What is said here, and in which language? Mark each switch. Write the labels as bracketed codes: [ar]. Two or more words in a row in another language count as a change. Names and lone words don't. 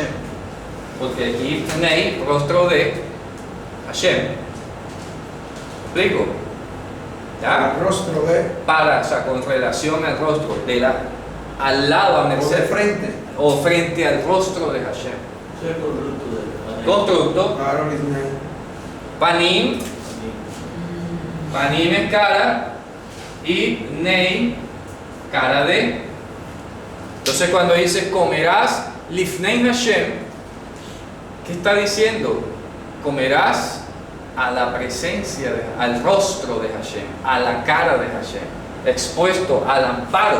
[es] Porque aquí tenéis rostro de Hashem. ¿Me explico? ¿Ya? El rostro de. Para, o sea, con relación al rostro, al lado, a O de merced, frente. o frente al rostro de Hashem. Eso es el constructo de Constructo, Claro, Lifnei. panim, panim es cara, y nei, cara de. Entonces cuando dice comerás Lifnei Hashem, ¿qué está diciendo? Comerás a la presencia, al rostro de Hashem, a la cara de Hashem, expuesto al amparo